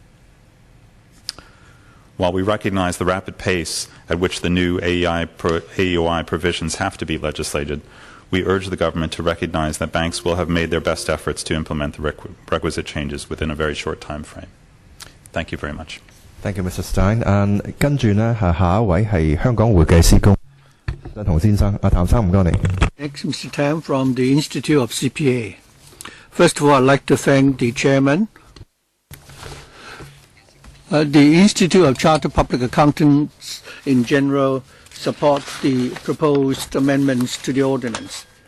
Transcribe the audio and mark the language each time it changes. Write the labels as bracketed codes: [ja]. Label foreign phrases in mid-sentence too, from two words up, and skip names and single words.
[en] While we recognize the rapid pace at which the new AEOI provisions have to be legislated, we urge the government to recognize that banks will have made their best efforts to implement the requisite changes within a very short time frame. Thank you very much. Thank you, Mr. Stein. [yue] 跟住呢，下一位係香港會計師公譚先生。譚生唔該你。 [en] Next, Mr. Tam from the Institute of CPA. First of all, I'd like to thank the chairman. The Institute of Chartered Public Accountants in general support the proposed amendments to the ordinance.